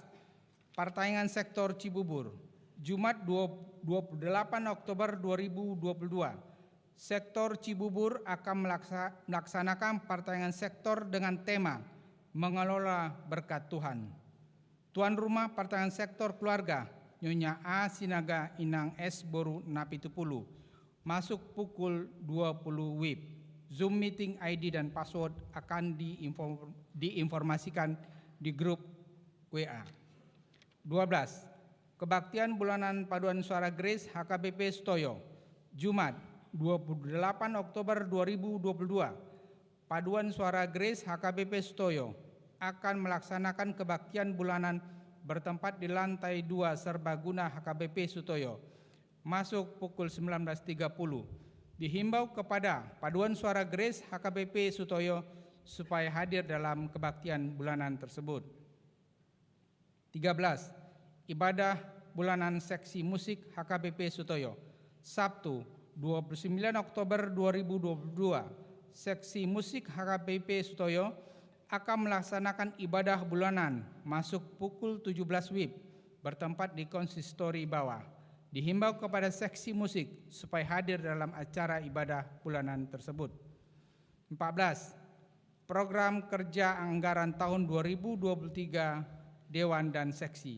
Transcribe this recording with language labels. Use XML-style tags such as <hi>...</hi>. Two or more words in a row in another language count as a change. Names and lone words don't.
<id>Pertandingan Sektor Cibubur, Jumat 28 Oktober 2022. Sektor Cibubur akan melaksanakan pertandingan sektor dengan tema Mengelola Berkat Tuhan. Tuan rumah pertandingan sektor keluarga, Nyonya A. Sinaga Inang S. Boru Napitupulu, masuk pukul 20 WIB. Zoom meeting ID dan password akan diinformasikan di grup WA. 12. Kebaktian Bulanan Paduan Suara Grace HKBP Sutoyo, Jumat 28 Oktober 2022. Paduan Suara Grace HKBP Sutoyo akan melaksanakan kebaktian bulanan bertempat di lantai 2 Serbaguna HKBP Sutoyo, masuk pukul 19.30. Dihimbau kepada Paduan Suara Grace HKBP Sutoyo supaya hadir dalam kebaktian bulanan tersebut. 13. Ibadah bulanan seksi musik HKBP Sutoyo, Sabtu 29 Oktober 2022. Seksi musik HKBP Sutoyo akan melaksanakan ibadah bulanan masuk pukul 17 WIB bertempat di konsistori bawah. Dihimbau kepada seksi musik supaya hadir dalam acara ibadah bulanan tersebut. 14. Program kerja anggaran tahun 2023 Dewan dan Seksi.</id>